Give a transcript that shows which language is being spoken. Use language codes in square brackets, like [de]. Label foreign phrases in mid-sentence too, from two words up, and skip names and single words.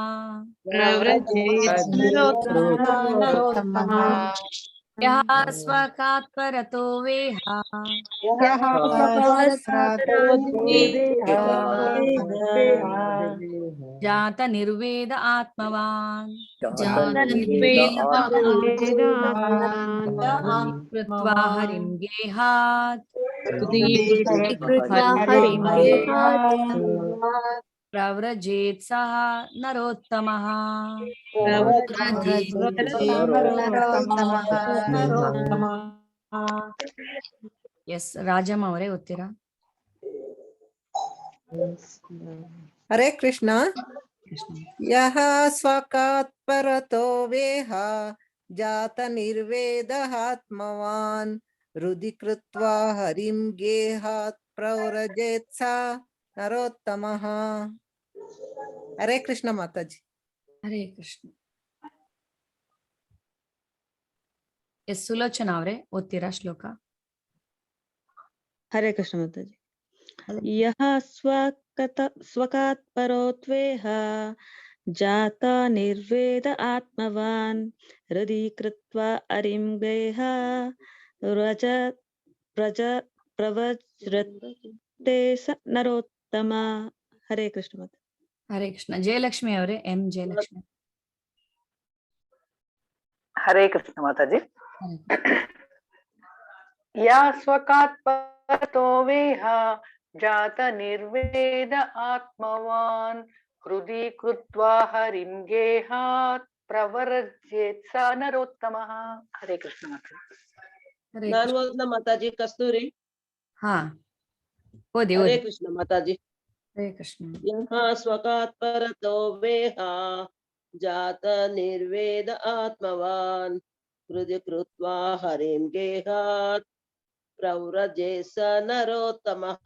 [sa] ಯಃ ಸ್ವಕಾತ್ ಪರತೋ ವೇಹ ಜಾತ ನಿರ್ವೇದ ಆತ್ಮವಾನ್ ಕೃತ್ವಾ ಹರಿಂ ಗೇಹಾತ್ ಪ್ರವ್ರಜೇತ್ ಸಹ ನರೋತ್ತಮಃ. [kn] ಎಸ್ ರಾಜಮ್ಮ ಅವರೇ ಓದ್ತೀರಾ? [sa] ಹರೇ ಕೃಷ್ಣ. ಯಹ ಸ್ವಕಾತ್ ಪರತೋ ವೇಹ ಜಾತ ನಿರ್ವೇದ ಆತ್ಮವಾನ್ ಹೃದಿ ಕೃತ್ವಾ ಹರಿಂ ಗೇಹಾತ್ ಪ್ರವ್ರಜೇತ್ ಸಾ ನರೋತ್ತಮಃ. ಹರೇ ಕೃಷ್ಣ ಮಾತಾಜಿ. ಹರೇ ಕೃಷ್ಣ. [kn] ಎಸ್ ಸುಲೋಚನಾ ಅವರೇ ಓದ್ತೀರಾ ಶ್ಲೋಕ? [sa] ಹರೇ ಕೃಷ್ಣ ಮಾತಾಜಿ. ಯಹ ಸ್ವಕಾತ್ ಪರೋತ್ವೇಹ ಜಾತ ನಿರ್ವೇದ ಆತ್ಮವಾನ್ ಹೃದಿ ಕೃತ್ವಾ ಹರಿಂ ಗೇಹ ಪ್ರವ್ರಜತೆ ಸ ನರೋತ್ತಮ. ಹರೇ ಕೃಷ್ಣ ಮಾತಾಜಿ. ಹರೇ ಕೃಷ್ಣ. [kn] ಜಯಲಕ್ಷ್ಮಿ ಅವರೇ, ಎಂ ಜಯಲಕ್ಷ್ಮಿ. [sa] ಹರೇ ಕೃಷ್ಣ ಮಾತಾಜಿ. ಯಾ ಸ್ವಕಾತ್ तो वेह जात निर्वेद आत्मवान् हृदि कृत्वा हरिं गेहात् प्रवर्जेत् स नरोत्तमः. हरे कृष्ण माता. [kn] ನಾನು ಓದ್ನ ಮಾತಾಜಿ ಕಸ್ತೂರಿ. ಹಾ ಓದಿ [sa] ಹರೇ [kn] ಓದಿ. [sa] ಕೃಷ್ಣ ಮಾತಾಜಿ. ಹರೇ ಕೃಷ್ಣ. ಯಹ ಸ್ವಕಾತ್ ಪರತೋ ವೇಹ ಜಾತ ನಿರ್ವೇದ ಆತ್ಮವಾನ್ ಹೃದಯ ಕೃತ್ವಾ ಹರಿಂ ಗೇಹಾತ್ ಪ್ರವ್ರಜೇ ಸ ನರೋತ್ತಮಃ.